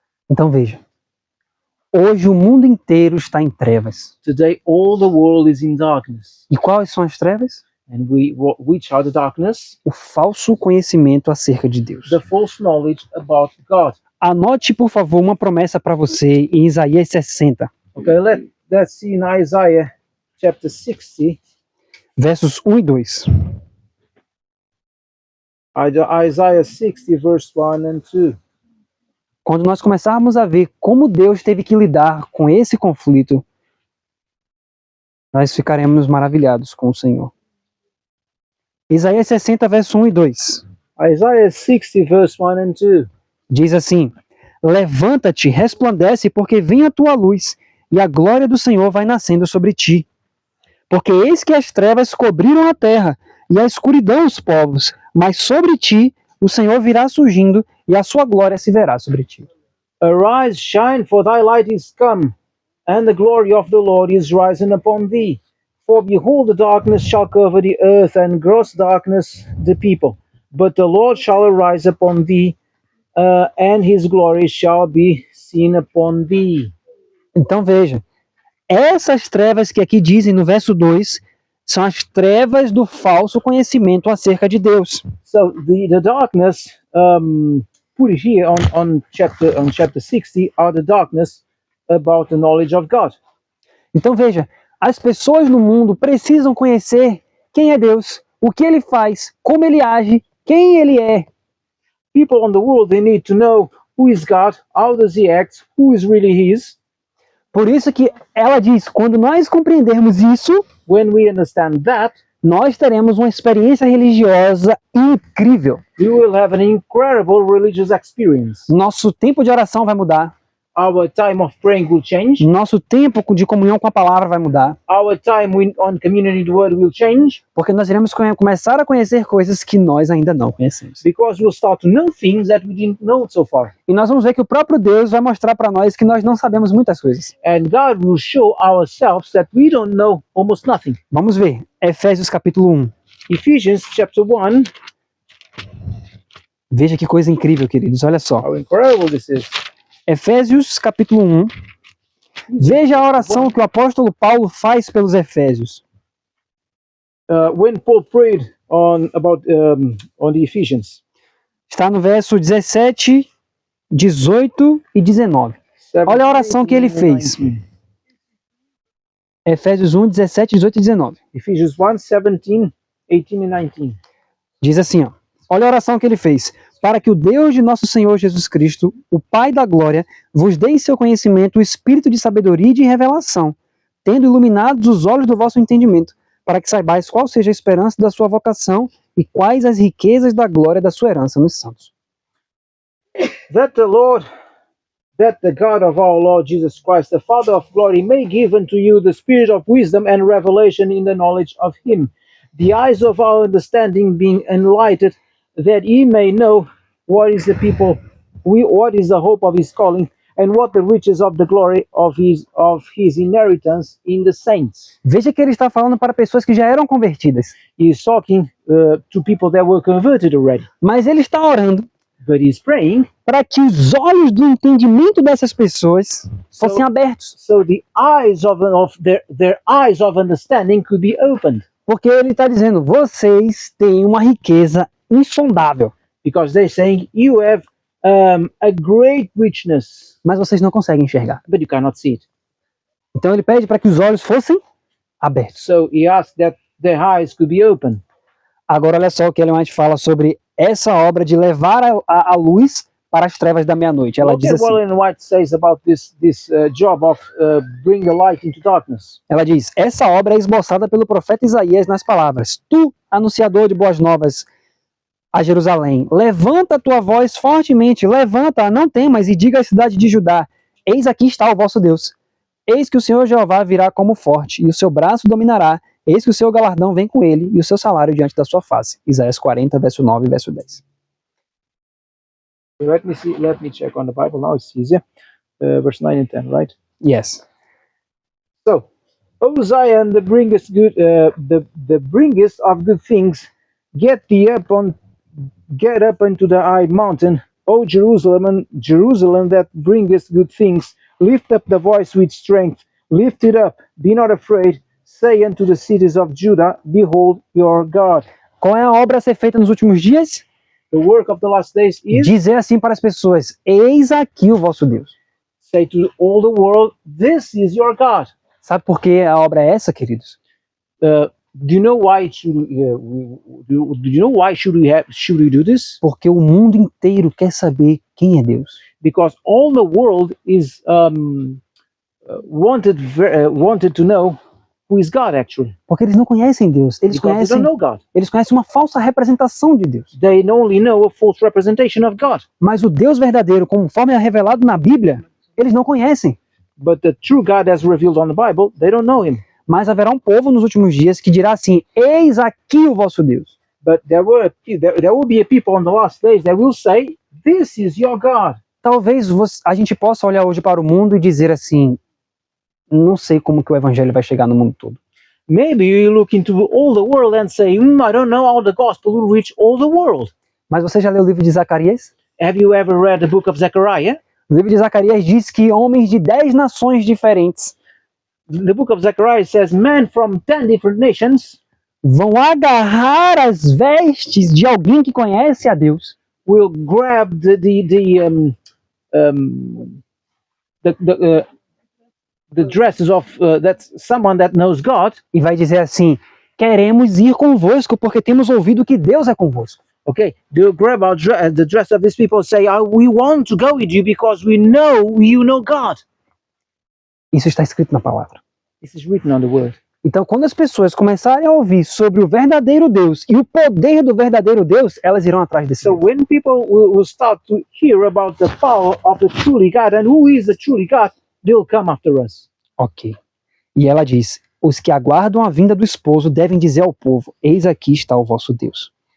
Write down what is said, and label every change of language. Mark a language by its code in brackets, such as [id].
[pt] Então veja, hoje o mundo inteiro está em trevas. [en] Today, all the world is in darkness. [pt] E quais são as trevas? [en] And which are the darkness? [pt] O falso conhecimento acerca de Deus. [en] The false knowledge about God. [pt] Anote, por favor, uma promessa para você em Isaías 60, [en] Okay, let's see in Isaiah chapter 60, [pt] versos 1 e 2. [en] Isaiah 60, verse 1 and 2. [pt] Quando nós começarmos a ver como Deus teve que lidar com esse conflito, nós ficaremos maravilhados com o Senhor. Isaías 60, verso 1 e 2. [en] Isaiah 60, verse 1 and 2. [pt] Diz assim: levanta-te, resplandece, porque vem a tua luz, e a glória do Senhor vai nascendo sobre ti. Porque eis que as trevas cobriram a terra, e a escuridão os povos, mas sobre ti o Senhor virá surgindo, e a sua glória se verá sobre ti. [en] Arise, shine, for thy light is come, and the glory of the Lord is risen upon thee. For behold, the darkness shall cover the earth, and gross darkness the people. But the Lord shall arise upon thee, and his glory shall be seen upon thee. [pt] Então veja, essas trevas que aqui dizem no verso 2 são as trevas do falso conhecimento acerca de Deus. [en] So the darkness put here on chapter 60 are the darkness about the knowledge of God. [pt] Então veja, as pessoas no mundo precisam conhecer quem é Deus, o que ele faz, como ele age, quem ele é. [en] People on the world, they need to know who is God, how does he act, who is really his. [pt] Por isso que ela diz, quando nós compreendermos isso, [en] When we understand that, [pt] nós teremos uma experiência religiosa incrível. [en] we will have an incredible religious experience. [pt] Nosso tempo de oração vai mudar. [en] Our time of praying will change. [pt] Nosso tempo de comunhão com a palavra vai mudar. [en] Our time on community the word will change, [pt] Porque nós iremos começar a conhecer coisas que nós ainda não conhecemos. [en] because we'll start to know things that we didn't know so far. [pt] E nós vamos ver que o próprio Deus vai mostrar para nós que nós não sabemos muitas coisas. [en] And God will show ourselves that we don't know almost nothing. [pt] Vamos ver. Efésios capítulo 1. [en] Ephesians chapter 1, [pt] Veja que coisa incrível, queridos. Olha só. [en] how incredible this is. [pt] Efésios capítulo 1. Veja a oração que o apóstolo Paulo faz pelos Efésios. [en] When Paul prayed on the Ephesians, [pt] Está no verso 17, 18 e 19. Olha a oração que ele fez. 19. Efésios 1, 17, 18 e 19. [en] Ephesians 1, 17, 18 and 19. [pt] Diz assim, ó. Olha a oração que ele fez. Para que o Deus de nosso Senhor Jesus Cristo, o Pai da glória, vos dê em seu conhecimento o espírito de sabedoria e de revelação, tendo iluminados os olhos do vosso entendimento, para que saibais qual seja a esperança da sua vocação e quais as riquezas da glória da sua herança nos santos. [en] That the God of our Lord Jesus Christ, the Father of glory, may give unto you the spirit of wisdom and revelation in the knowledge of him, the eyes of our understanding being enlightened, that ye may know what is the hope of his calling, and what the riches of the glory of his inheritance in the saints. [pt] Veja que ele está falando para pessoas que já eram convertidas, [en] He is talking to people that were converted already, [pt] mas ele está orando [en] but he's praying [pt] para que os olhos do entendimento dessas pessoas fossem abertos, [en] so the eyes of their eyes of understanding could be opened, [pt] porque ele está dizendo, vocês têm uma riqueza insondável, [en] because they're saying you have a great richness, [pt] mas vocês não conseguem enxergar. [en] but you cannot see it. [pt] Então ele pede para que os olhos fossem abertos. [en] So he asked that their eyes could be opened. [pt] Agora olha só o que Ellen White fala sobre essa obra de levar a luz para as trevas da meia-noite. Ela [en] Look [pt] diz [en] at what [pt] assim, [en] Ellen White says about this job of bring the light into darkness. [pt] ela diz, essa obra é esboçada pelo profeta Isaías nas palavras, tu, anunciador de boas novas a Jerusalém, levanta a tua voz fortemente, levanta, não temas, e diga à cidade de Judá, eis aqui está o vosso Deus. Eis que o Senhor Jeová virá como forte, e o seu braço dominará, Eis que o seu galardão vem com ele e o seu salário diante da sua face. Isaías 40, verso 9 e verso 10. [en] Let me check on the Bible now, it's easier. Verse 9 and 10, right? Yes. So, O Zion, the bringest the bringest of good things, get up unto the high mountain, O Jerusalem, that bringest good things, lift up the voice with strength, lift it up, be not afraid, say unto the cities of Judah, behold your God. [pt] Qual é a obra a ser feita nos últimos dias? [en] The work of the last days is [pt] Dizer assim para as pessoas: eis aqui o vosso Deus. [en] say to all the world, this is your God. [pt] Sabe por que a obra é essa, queridos? [en] Do you know why should we do this? [pt] Porque o mundo inteiro quer saber quem é Deus. [en] Because all the world is wanted to know who is God actually. [pt] Porque eles não conhecem Deus. Eles [en] Because they don't know God. [pt] eles conhecem uma falsa representação de Deus. [en] They only know a false representation of God. [pt] Mas o Deus verdadeiro, conforme é revelado na Bíblia, eles não conhecem. [en] But the true God as revealed on the Bible, they don't know him. [pt] Mas haverá um povo nos últimos dias que dirá assim: eis aqui o vosso Deus. [en] But there will be a people on the last days that will say, this is your God. [pt] Talvez a gente possa olhar hoje para o mundo e dizer assim: não sei como que o evangelho vai chegar no mundo todo. [en] Maybe you look into all the world and say, I don't know how the gospel will reach all the world. [pt] Mas você já leu o livro de Zacarias? [en] Have you ever read the book of Zechariah? [pt] O livro de Zacarias diz que homens de 10 nações diferentes [en] The book of Zechariah says, men from 10 different nations [pt] vão agarrar as vestes de alguém que conhece a Deus [en] will grab the dresses of that's someone that knows God. [pt] e vai dizer assim: queremos ir convosco porque temos ouvido que Deus é convosco. [en] Okay, they'll grab the dress of these people and say, we want to go with you because we know you know God. [pt] Isso está escrito na palavra. [en] This is written on the word. [pt] Então, quando as pessoas começarem a ouvir sobre o verdadeiro Deus e o poder do verdadeiro Deus, elas irão atrás desse [en] So [pt] Deus. [en] when people will start to hear about the power of the truly God and who is the truly God, they'll come after us. Ok. [pt] E ela diz: os que aguardam a vinda do esposo devem dizer ao povo: eis aqui está o vosso Deus.